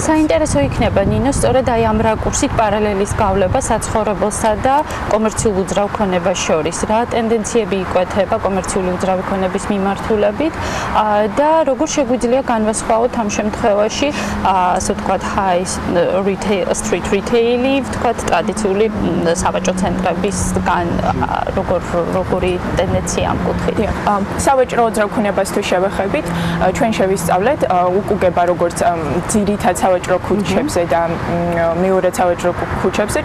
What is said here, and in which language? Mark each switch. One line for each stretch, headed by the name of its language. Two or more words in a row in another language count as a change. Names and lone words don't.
Georgian: საინტერესო იქნება ნინო, სწორედ აი ამ რაკურსით პარალელის გავლება საცხოვრებელსა და კომერციულ უძრავ ქონებას შორის. რა ტენდენციები იკვეთება კომერციული უძრავი ქონების მიმართულებით და როგორ შეგვიძლია განვასხვაოთ ამ შემთხვევაში, ასე ვთქვათ,
English: high street retail-
Georgian: ი, ვთქვათ, ტრადიციული სავაჭრო ცენტრებისგან როგორი ტენდენცია ამ კუთხით? სავაჭრო უძრავ ქონებას თუ შევეხებით, ჩვენ შევისწავლეთ უკუგება როგორც ძირითად სავაჭრო ქუჩებზე და მეორე სავაჭრო ქუჩებზე.